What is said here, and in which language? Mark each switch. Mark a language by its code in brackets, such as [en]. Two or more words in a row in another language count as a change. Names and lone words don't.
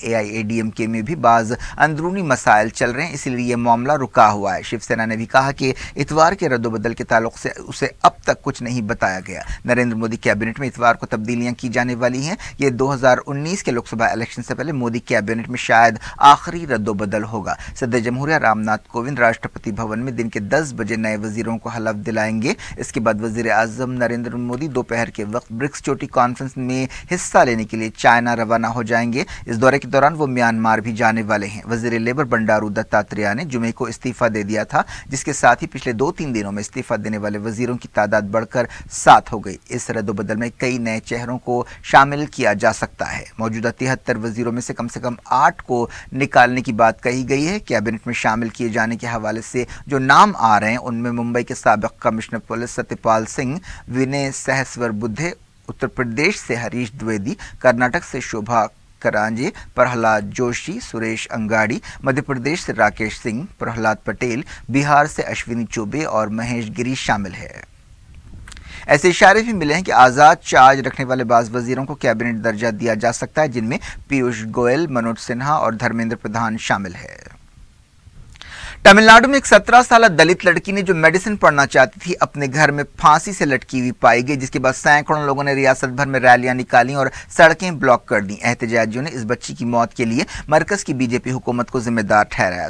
[ur] اے آئی اے ڈی ایم کے میں بھی بعض اندرونی مسائل چل رہے ہیں اسی لیے یہ معاملہ رکا ہوا ہے۔ شیو سینا نے بھی کہا کہ اتوار کے رد و بدل کے تعلق سے اسے اب تک کچھ نہیں بتایا گیا۔ نریندر مودی کیبنٹ میں اتوار کو تبدیلیاں کی جانے والی ہیں۔ یہ 2019 کے لوک سبھا الیکشن سے پہلے مودی کیبنٹ میں شاید آخری رد و بدل ہوگا۔ صدر جمہوریہ رام ناتھ کووند راشٹرپتی بھون میں دن کے 10 بجے نئے وزیروں کو حلف دلائیں گے۔ اس کے بعد وزیر اعظم نریندر مودی دوپہر کے وقت برکس چوٹی کانفرنس میں حصہ لینے کے لیے چائنا روانہ ہو جائیں گے۔ اس دورے کے دوران وہ میانمار بھی جانے والے ہیں۔ وزیر لیبر بنڈارو دتاتریہ نے جمعے کو استعفیٰ دے دیا تھا جس کے ساتھ ہی پچھلے 2-3 دنوں میں استعفیٰ دینے والے وزیروں کی تعداد بڑھ کر 7 ہو گئی۔ اس رد و بدل میں کئی نئے چہروں کو شامل کیا جا سکتا ہے۔ موجودہ 73 وزیروں میں سے کم 8 کو نکالنے کی بات کہی گئی ہے۔ کیبنٹ میں شامل کیے جانے کے حوالے سے جو نام آ رہے ہیں ان میں ممبئی کے سابق کمشنر پولیس ستیہ پال سنگھ، ونے سہسور بدھے، اتر پردیش سے ہریش دویدی، کرناٹک سے شوبھا کرانجے، پرہلاد جوشی، سریش انگاڑی، مدھیہ پردیش سے راکیش سنگھ، پرہلاد پٹیل، بہار سے اشونی چوبے اور مہیش گری شامل ہے۔ ایسے اشارے بھی ملے ہیں کہ آزاد چارج رکھنے والے بعض وزیروں کو کیبنٹ درجہ دیا جا سکتا ہے جن میں پیوش گوئل، منوج سنہا اور دھرمیندر پردھان شامل ہے۔ تمل ناڈو میں ایک 17 سالہ دلت لڑکی نے جو میڈیسن پڑھنا چاہتی تھی اپنے گھر میں پھانسی سے لٹکی ہوئی پائی گئی جس کے بعد سینکڑوں لوگوں نے ریاست بھر میں ریلیاں نکالیں اور سڑکیں بلاک کر دیں۔ احتجاجیوں نے اس بچی کی موت کے لیے مرکز کی بی جے پی حکومت کو ذمہ دار ٹھہرایا۔